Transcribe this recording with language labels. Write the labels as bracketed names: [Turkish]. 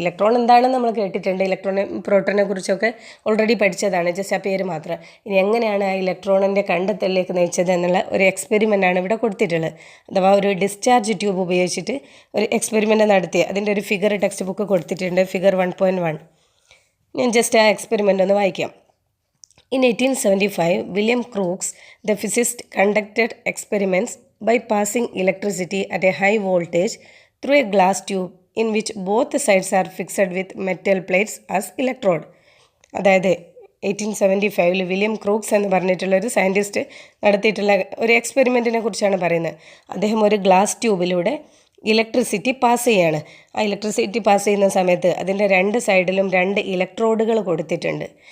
[Malayalam] Electron എന്താണെന്ന് നമ്മൾ കേട്ടിട്ടുണ്ട്, ഇലക്ട്രോണെ പ്രോട്ടോനെ കുറിച്ചൊക്കെ ഓൾറെഡി പഠിച്ചതാണ്, ജസ്റ്റ് ആ പേര് മാത്രം. ഇനി എങ്ങനെയാണ് ആ ഇലക്ട്രോണിൻ്റെ കണ്ടെത്തലിലേക്ക് നയിച്ചത് എന്നുള്ള ഒരു എക്സ്പെരിമെൻ്റാണ് ഇവിടെ കൊടുത്തിട്ടുള്ളത്. അഥവാ ഒരു ഡിസ്ചാർജ് ട്യൂബ് ഉപയോഗിച്ചിട്ട് ഒരു എക്സ്പെരിമെൻ്റ് നടത്തി അതിൻ്റെ ഒരു ഫിഗർ ടെക്സ്റ്റ് ബുക്ക് കൊടുത്തിട്ടുണ്ട്, ഫിഗർ 1.1. ഞാൻ ജസ്റ്റ് ആ എക്സ്പെരിമെൻ്റ് ഒന്ന് വായിക്കാം. [English] In 1875, William Crookes, the physicist, conducted experiments by passing electricity at a high voltage through a glass tube in which both sides are fixed with metal plates as electrode. [Malayalam] അതായത് 1875 William Crookes എന്ന് പറഞ്ഞിട്ടുള്ള ഒരു scientist നടത്തിയിട്ടുള്ള ഒരു എക്സ്പെരിമെൻറ്റിനെ കുറിച്ചാണ് പറയുന്നത്. അദ്ദേഹം ഒരു ഗ്ലാസ് ട്യൂബിലൂടെ ഇലക്ട്രിസിറ്റി പാസ് ചെയ്യാണ്. ആ ഇലക്ട്രിസിറ്റി പാസ് ചെയ്യുന്ന സമയത്ത് അതിൻ്റെ 2 സൈഡിലും 2 ഇലക്ട്രോഡുകൾ കൊടുത്തിട്ടുണ്ട്.